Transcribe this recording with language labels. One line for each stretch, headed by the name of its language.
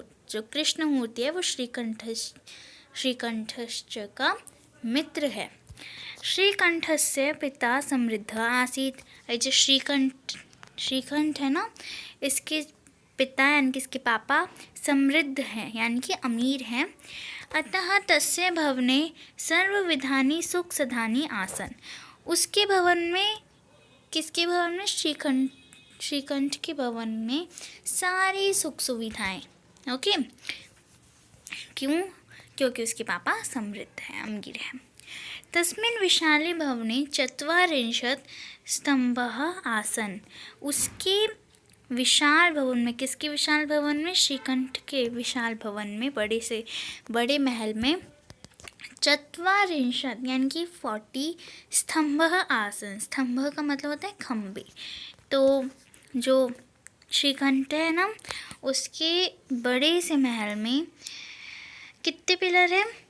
Hindi: जो कृष्ण मूर्ति है वो श्रीकंठस्य का मित्र है।
Sanskrit: श्रीकंठस्य पिता समृद्ध आसीत।
Hindi: जो श्रीकंठ है ना, इसके पिता यानी कि इसके पापा समृद्ध हैं यानी कि अमीर हैं।
Sanskrit: अतः तस्य भवने सर्वविधानि सुख सधानि आसन।
Hindi: उसके भवन में, किसके भवन में? श्रीकंठ के भवन में सारी सुख सुविधाएं। ओके, क्यों? क्योंकि उसके पापा समृद्ध हैं, अमीर हैं।
Sanskrit: तस्मिन् विशाले भवने ४४ स्तंभः आसन।
Hindi: उसके विशाल भवन में, किसके विशाल भवन में? श्रीकंठ के विशाल भवन में, बड़े से बड़े महल में ४४ यानी कि 40
Sanskrit: स्तंभः आसन।
Hindi: स्तंभ का मतलब होता है खम्बे। तो जो श्रीकंठ है ना, उसके बड़े से महल में कितने पिलर हैं?